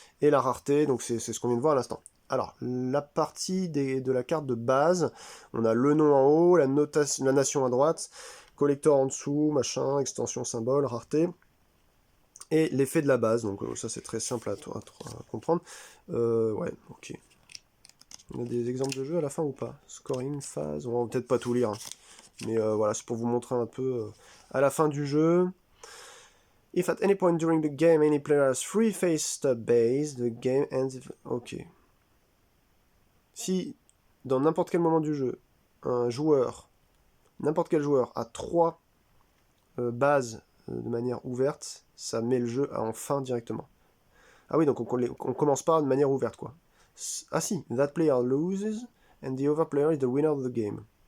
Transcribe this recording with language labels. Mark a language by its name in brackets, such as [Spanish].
[French] Et la rareté, donc c'est ce qu'on vient de voir à l'instant. Alors, la partie de la carte de base, on a le nom en haut, la nation à droite, collector en dessous, machin, extension symbole, rareté. Et l'effet de la base, donc ça c'est très simple à comprendre. Ouais, ok. On a des exemples de jeux à la fin ou pas? Scoring, phase, on va peut-être pas tout lire. Hein. Mais voilà, c'est pour vous montrer un peu à la fin du jeu. [English] If at any point during the game any player has free face stub base, the game ends... Ok. [French] Si, dans n'importe quel moment du jeu, un joueur, n'importe quel joueur, a 3 bases de manière ouverte, ça met le jeu en fin directement. Ah oui, donc on commence pas de manière ouverte, quoi. Ah si, [English] that player loses, and the other player is the winner of the game.